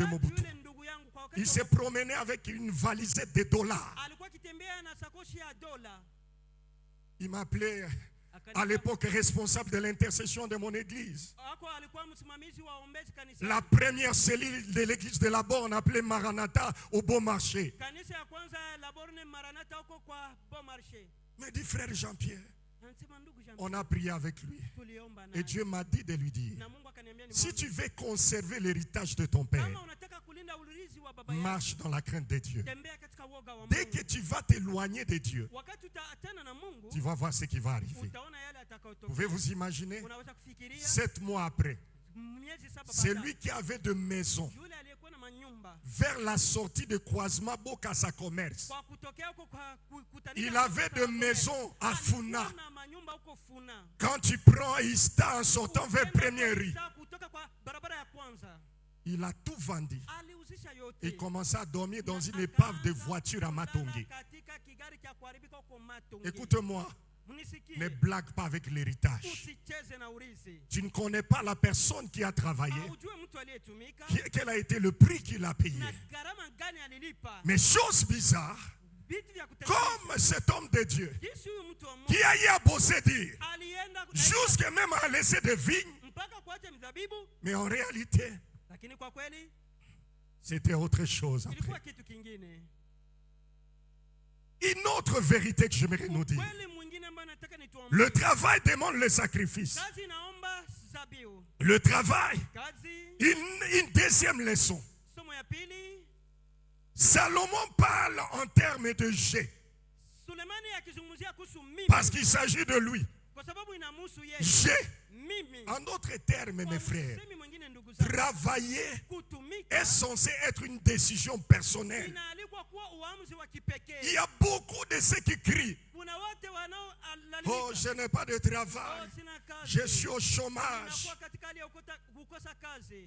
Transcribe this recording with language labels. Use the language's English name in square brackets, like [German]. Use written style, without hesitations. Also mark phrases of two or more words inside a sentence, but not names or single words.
[Swahili] wakati Mobutu, yule ndugu yangu kwa wakati [French] il se promenait avec une valisette de dollars. [Swahili] alikuwa akitembea na sakoshi ya dola. [French] Il m'appelait à l'époque responsable de l'intercession de mon église. [Swahili] Ako alikuwa msimamizi wa ombezi kanisa. [French] La première cellule de l'église de la Borne, appelée Maranatha, au Bon Marché. [Swahili] Kanisa ya kwanza la Borne Maranatha huko kwa Bon Marché. [French] Mais dit frère Jean-Pierre, [Swahili] Anasema ndugu Jean, [French] on a prié avec lui. [Swahili] tuliomba [French] Et [Swahili] naye. [French] Dieu m'a dit de lui dire, [Swahili] Na Mungu akaniambia ni [French] si tu veux conserver l'héritage de ton père, [Swahili] kama unataka kulinda urithi wa baba yako, [French] marche dans la crainte de Dieu. [Swahili] tembea katika woga wa [French] Dès que [Swahili] Mungu. [French] tu vas t'éloigner de Dieu, [Swahili] Wakati utaachana na Mungu, [French] tu vas voir ce qui va arriver. [Swahili] utaona yale atakayotokea. [French] Pouvez-vous imaginer? [Swahili] Unaweza kufikiria [French] 7 mois après, [Swahili] miezi 7 [French] c'est [Swahili] baadaye, [French] lui qui avait de maisons [Swahili] yule aliyekuwa na manyumba [French] vers la sortie de Croisement Bokassa Commerce. [Swahili] kwa kutokea huko kwa kutanika, [French] Il avait de maisons à Funa. [Swahili] alikuwa na manyumba huko Funa. [French] Quand tu prends Ista en sortant vers [Swahili] Ukienda [French] Première [Swahili] kwa [French] Rue, [Swahili] Isa, kutoka kwa barabara ya kwanza [French] il a tout vendu [Swahili] aliuzisha yote [French] et commençait à dormir dans [Swahili] Na [French] une épave de [Swahili] akaanza [French] voiture à [Swahili] kulala [French] Matonge. [Swahili] katika kigari cha kuharibika huko Matonge. [French] Écoute-moi, [Swahili] Mnisikie, [French] ne blague pas avec l'héritage. [Swahili] usicheze na urithi. [French] Tu ne connais pas la personne qui a travaillé, [Swahili] Ujue mtu aliyetumika [French] quel a été le prix qu'il a payé. [Swahili] na gharama gani alilipa. [French] Mais chose bizarre, [Swahili] Vitu vya kutengeneza. [French] comme cet homme de Dieu [Swahili] Jinsi huyu mtu wa Mungu [French] qui a eu à bosser dire, [Swahili] alienda [French] jusque même à laisser des vignes, [Swahili] mpaka kuacha mizabibu, [French] mais en réalité, [Swahili] lakini kwa kweli [French] c'était autre chose après. [Swahili] ilikuwa kitu kingine. [French] Une autre vérité que j'aimerais nous dire. [Swahili] Ukweli mwingine ambao nataka nituambie. [French] Le travail demande le sacrifice. [Swahili] Kazi inaomba zabihu. [French] Le travail, [Swahili] Kazi, [French] une deuxième leçon. [Swahili] somo ya pili, [French] Salomon parle en termes de jet, [Swahili] Sulemani akizungumzia kuhusu mimi [French] parce qu'il s'agit de lui. [Swahili] kwa sababu inamhusu yeye. [French] Jet, [Swahili] Mimi. [French] en d'autres termes, [Swahili] Kwa [French] mes frères, [Swahili] usemi mwingine ndugu zangu, [French] travailler [Swahili] kutumika [French] est censé être une décision personnelle. [Swahili] inaalikwa kuwa uamuzi wa [French] Il [Swahili] kipekee. [French] y a beaucoup de ceux qui crient, [Swahili] Kuna wote wanaolalamika, [French] oh, je n'ai pas de [Swahili] "Oh, [French] travail, [Swahili] sina kazi. [French] je suis au chômage. [Swahili] Ninakuwa katika hali ya kukosa kazi.